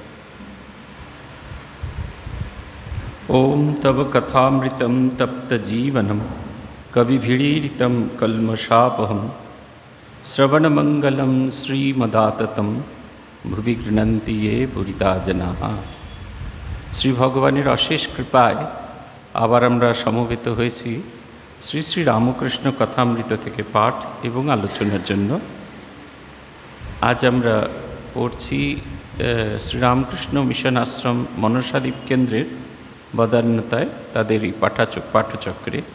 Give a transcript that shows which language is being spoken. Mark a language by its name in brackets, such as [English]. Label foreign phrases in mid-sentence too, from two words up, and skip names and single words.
[Sanskrit] ओम तव कथामृतं तप्तजीवनं कविभिरीडितं कल्मषापहं श्रवणमंगलं श्रीमदाततं भुवि गृह्णन्ति ये भूरिता जनाः। [Bangla] শ্রী ভগবানের অশেষ কৃপায় আবার আমরা সমবেত হয়েছি শ্রী শ্রী রামকৃষ্ণ কথামৃত থেকে পাঠ এবং আলোচনার জন্য। আজ আমরা পড়ছি শ্রীরামকৃষ্ণ মিশন আশ্রম মনসাদ্বীপ কেন্দ্রের বদান্যতায় তাদের এই পাঠচক্রে।